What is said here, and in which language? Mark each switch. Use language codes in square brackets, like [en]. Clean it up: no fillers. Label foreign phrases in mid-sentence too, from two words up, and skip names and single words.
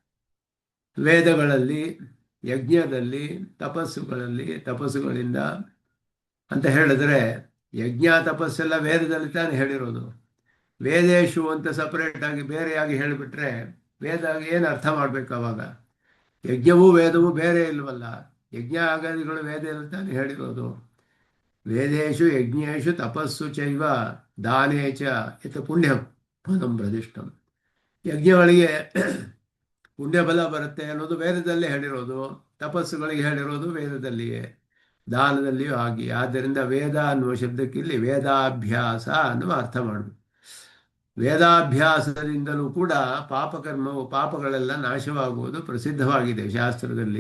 [kn] ವೇದಗಳಲ್ಲಿ, ಯಜ್ಞದಲ್ಲಿ, ತಪಸ್ಸುಗಳಿಂದ ಅಂತ ಹೇಳಿದ್ರೆ, ಯಜ್ಞ ತಪಸ್ಸೆಲ್ಲ ವೇದದಲ್ಲಿ ತಾನೇ ಹೇಳಿರೋದು. ವೇದೇಶು ಅಂತ ಸಪರೇಟಾಗಿ ಬೇರೆಯಾಗಿ ಹೇಳಿಬಿಟ್ರೆ ವೇದ ಏನು ಅರ್ಥ ಮಾಡಬೇಕು ಅವಾಗ? ಯಜ್ಞವೂ ವೇದವೂ ಬೇರೆ ಇಲ್ವಲ್ಲ. ಯಜ್ಞ ಆಗಾದಿಗಳು ವೇದದಲ್ಲಿ ತಾನೇ ಹೇಳಿರೋದು. [sa] ವೇದೇಶು ಯಜ್ಞೇಶು ತಪಸ್ಸು ಚೈವ ದಾನೇ ಚ ಯತ್ ಪುಣ್ಯ ಫಲಂ ಪ್ರದಿಷ್ಟಂ. [kn] ಯಜ್ಞಗಳಿಗೆ ಪುಣ್ಯಫಲ ಬರುತ್ತೆ ಅನ್ನೋದು ವೇದದಲ್ಲೇ ಹೇಳಿರೋದು, ತಪಸ್ಸುಗಳಿಗೆ ಹೇಳಿರೋದು ವೇದದಲ್ಲಿಯೇ, ದಾನದಲ್ಲಿಯೂ ಹಾಗೆ. ಆದ್ದರಿಂದ ವೇದ ಅನ್ನುವ ಶಬ್ದಕ್ಕೆ ಇಲ್ಲಿ ವೇದಾಭ್ಯಾಸ ಅನ್ನುವ ಅರ್ಥ ಮಾಡಬೇಕು. ವೇದಾಭ್ಯಾಸದಿಂದಲೂ ಕೂಡ ಪಾಪಗಳೆಲ್ಲ ನಾಶವಾಗುವುದು ಪ್ರಸಿದ್ಧವಾಗಿದೆ ಶಾಸ್ತ್ರದಲ್ಲಿ.